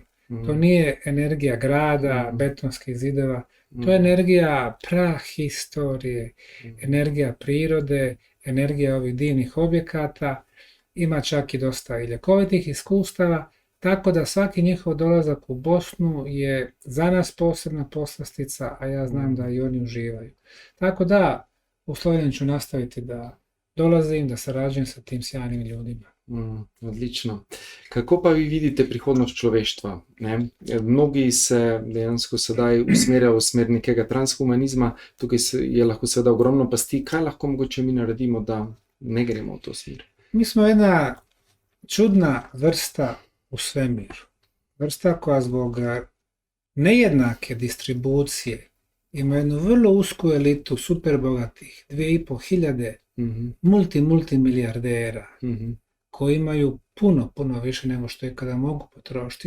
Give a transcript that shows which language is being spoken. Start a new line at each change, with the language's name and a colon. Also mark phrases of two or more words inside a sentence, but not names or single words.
Bosnian: To nije energija grada, betonskih zidova, to je energija prahistorije, energija prirode, energija ovih divnih objekata, ima čak i dosta i ljekovitih iskustava, tako da svaki njihov dolazak u Bosnu je za nas posebna poslastica, a ja znam da i oni uživaju. Tako da u Sloveniji ću nastaviti da dolazim, da sarađujem sa tim sjajnim ljudima. Odlično.
Slovenian: Kako pa vi vidite prihodnost človeštva? Ne? Mnogi se dejansko sedaj usmerjajo v smer nekega transhumanizma, tukaj je lahko seveda ogromno pasti. Kaj lahko mogoče mi naredimo, da ne gremo v to smer?
Bosnian: Mi smo jedna čudna vrsta u svemiru. Vrsta koja zbog nejednake distribucije ima jednu vrlo usku elitu super bogatih, 2500 multimilijardera, koji imaju puno više nego što ikada mogu potrošiti.